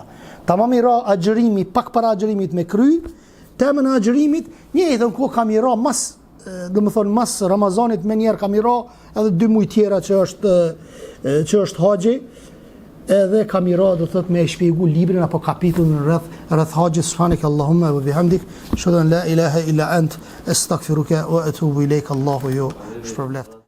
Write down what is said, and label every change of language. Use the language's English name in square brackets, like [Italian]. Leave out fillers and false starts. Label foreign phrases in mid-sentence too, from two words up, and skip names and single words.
[Albanian] Tamam i ra agjërimi, pak para agjërimit me kry, temën e agjërimit, një e thënë kohë kam i ra mas, dhe më thonë, mas Ramazanit me njerë kam i ra, edhe 2 muaj tjera që është haxhi, edhe kam i ra, do të thot me e shpjegu librin apo kapitullin rreth haxhit. [Arabic] سبحانك اللهم وبحمدك، أشهد أن لا إله إلا أنت، أستغفرك وأتوب إليك. [Albanian] Allahu ju shpërbleft.